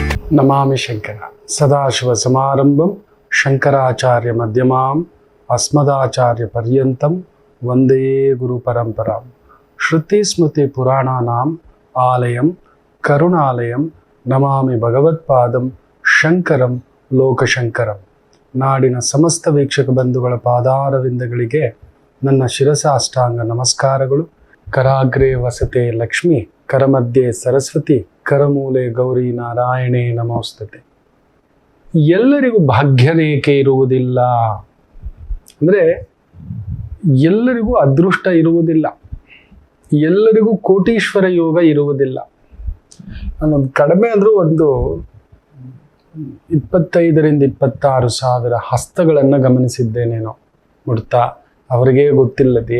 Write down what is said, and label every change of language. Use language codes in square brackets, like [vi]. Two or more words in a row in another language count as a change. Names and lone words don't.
[sa] ನಮಾಮಿ ಶಂಕರ ಸದಾಶಿವ ಸಮಾರಂಭಂ ಶಂಕರಾಚಾರ್ಯ ಮಧ್ಯಮಾಂ ಅಸ್ಮದಾಚಾರ್ಯ ಪರ್ಯಂತಂ ವಂದೇ ಗುರು ಪರಂಪರಾಂ ಶ್ರುತಿ ಸ್ಮೃತಿ ಪುರಾಣಾನಾಂ ಆಲಯಂ ಕರುಣಾಲಯಂ ನಮಾಮಿ ಭಗವತ್ಪಾದಂ ಶಂಕರಂ ಲೋಕಶಂಕರಂ. [kn] ನಾಡಿನ ಸಮಸ್ತ ವೀಕ್ಷಕ ಬಂಧುಗಳ ಪಾದಾರವಿಂದಗಳಿಗೆ ನನ್ನ ಶಿರಸಾಷ್ಟಾಂಗ ನಮಸ್ಕಾರಗಳು. [sa] ಕರಾಗ್ರೆ ವಸತೆ ಲಕ್ಷ್ಮಿ, ಕರಮಧ್ಯೆ ಸರಸ್ವತಿ, ಕರಮೂಲೆ ಗೌರಿ ನಾರಾಯಣೇ ನಮೋಸ್ತುತೆ. [kn] ಎಲ್ಲರಿಗೂ ಭಾಗ್ಯರೇಖೆ ಇರುವುದಿಲ್ಲ, ಅಂದರೆ ಎಲ್ಲರಿಗೂ ಅದೃಷ್ಟ ಇರುವುದಿಲ್ಲ, ಎಲ್ಲರಿಗೂ ಕೋಟೀಶ್ವರ ಯೋಗ ಇರುವುದಿಲ್ಲ. ನಾನೊಂದು ಕಡಿಮೆ ಅಂದರೂ ಒಂದು 25,000-26,000 ಹಸ್ತಗಳನ್ನು ಗಮನಿಸಿದ್ದೇನೇನೋ ಮುಡ್ತಾ, ಅವರಿಗೇ ಗೊತ್ತಿಲ್ಲದೆಯೇ.